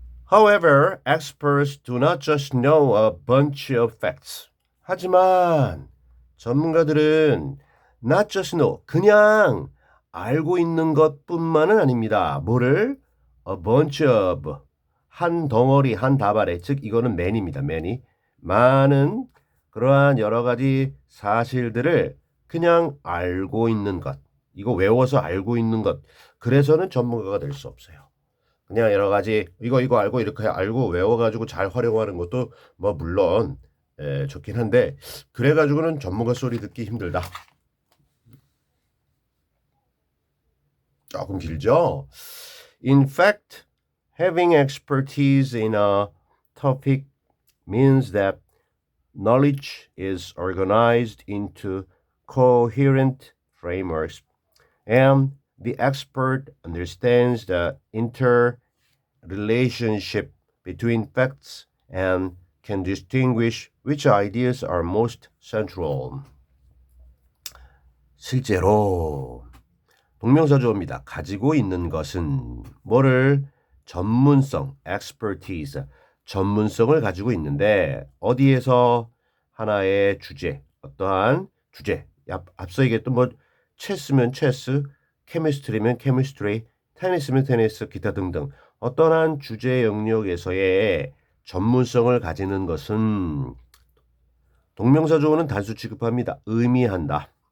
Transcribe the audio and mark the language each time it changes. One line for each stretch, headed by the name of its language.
English: However, experts do not just know a bunch of facts.
Korean: 하지만 전문가들은
English: not just know,
Korean: 그냥 알고 있는 것뿐만은 아닙니다. 뭐를?
English: A bunch of,
Korean: 한 덩어리, 한 다발에, 즉 이거는 many입니다.
English: many.
Korean: 많은 그러한 여러 가지 사실들을 그냥 알고 있는 것. 이거 외워서 알고 있는 것. 그래서는 전문가가 될 수 없어요. 그냥 여러 가지 이거 알고 이렇게 알고 외워가지고 잘 활용하는 것도 뭐 물론 좋긴 한데 그래가지고는 전문가 소리 듣기 힘들다. 조금 길죠?
English: In fact, having expertise in a topic means that knowledge is organized into coherent frameworks and the expert understands the relationship between facts and can distinguish which ideas are most central.
Korean: 실제로 동명사조어입니다. 가지고 있는 것은 뭐를 전문성, expertise, 전문성을 가지고 있는데 어디에서 하나의 주제, 어떠한 주제, 앞서 얘기했던 뭐 체스면 체스, 케미스트리면 케미스트리, 테니스면 테니스, 기타 등등 어떠한 주제 영역에서의 전문성을 가지는 것은 동명사조어는 단수 취급합니다. 의미한다.